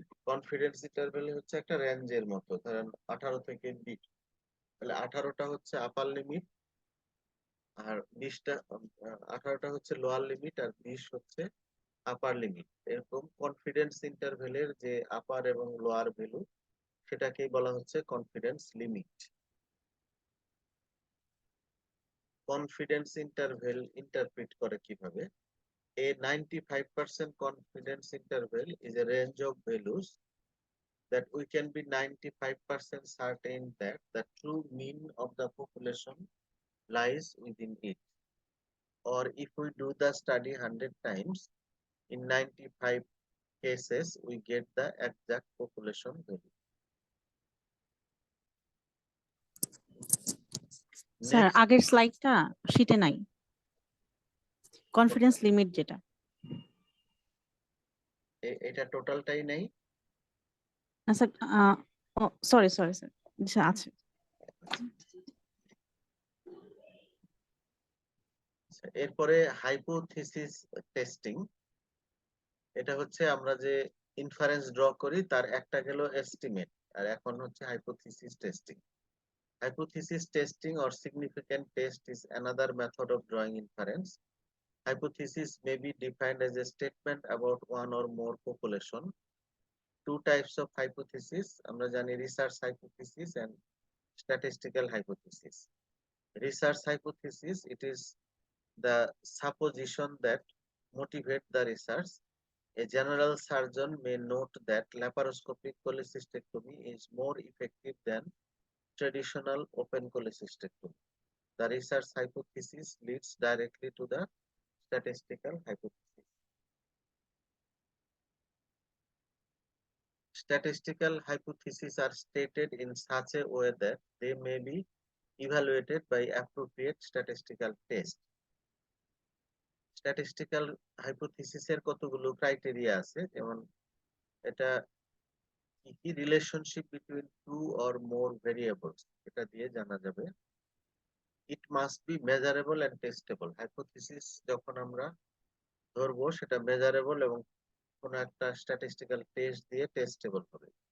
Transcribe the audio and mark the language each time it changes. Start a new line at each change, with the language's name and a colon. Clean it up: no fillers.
Bangla: Confidence interval হচ্ছে একটা রেঞ্জের মতো, ধরেন 18 থেকে 20, তাহলে 18টা হচ্ছে আপার লিমিট আর 20টা 18টা হচ্ছে লোয়ার লিমিট আর 20 হচ্ছে আপার লিমিট। এরকম কনফিডেন্স ইন্টারভ্যালের যে আপার এবং লোয়ার ভ্যালু সেটাকেই বলা হচ্ছে confidence limit. Confidence interval interpret করে কিভাবে?
English: A 95% confidence interval is a range of values that we can be 95% certain that the true mean of the population lies within it. Or if we do the study 100 times, in 95 cases we get the exact population value.
Bangla: Sir
English: Next,
Bangla: আগের স্লাইডটা শীটে নাই, confidence limit যেটা এটা টোটালটাই নেই। না sir, sorry sorry sir, আছে। এরপরে হাইপোথিসিস টেস্টিং। এটা হচ্ছে আমরা যে ইনফারেন্স ড্র করি তার একটা গেল এস্টিমেট, আর এখন হচ্ছে hypothesis testing.
English: Hypothesis testing or significant test is another method of drawing inference. Hypothesis may be defined as a statement about one or more population. Two types of hypothesis,
Bangla: আমরা জানি
English: research hypothesis and statistical hypothesis. Research hypothesis, it is the supposition that motivate the research. A general surgeon may note that laparoscopic cholecystectomy is more effective than traditional open cholecystectomy. The research hypothesis leads directly to the statistical hypothesis. Statistical hypotheses are stated in such a way that they may be evaluated by appropriate statistical tests.
Bangla: Statistical hypothesis এর কতগুলো criteria আছে, যেমন এটা কি
English: relationship between two or more variables,
Bangla: এটা দিয়ে জানা যাবে।
English: It must be measurable and testable.
Bangla: Hypothesis যখন আমরা ধরবো সেটা মেজারেবল এবং কোন একটা স্ট্যাটিস্টিক্যাল টেস্ট দিয়ে টেস্টেবল হবে।